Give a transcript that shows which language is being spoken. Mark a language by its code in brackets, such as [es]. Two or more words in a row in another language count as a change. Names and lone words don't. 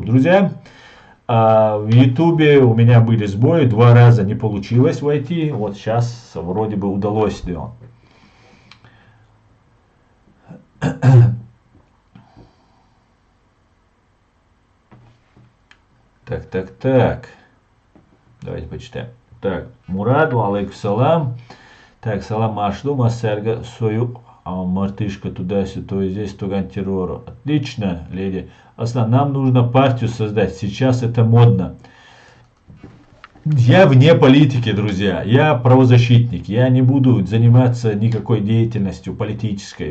[ru] Друзья, в Ютубе у меня были сбои, 2 раза не получилось войти. Вот сейчас вроде бы удалось. Так. Давайте почитаем. Так, [ar] Мураду, عليكم سلام. [ru] Так, салам Ашлу, Масерга, свою мартышка туда-сюда, то здесь, то террору. Отлично, леди. Нам нужно партию создать. Сейчас это модно. Я вне политики, друзья. Я правозащитник. Я не буду заниматься никакой деятельностью политической.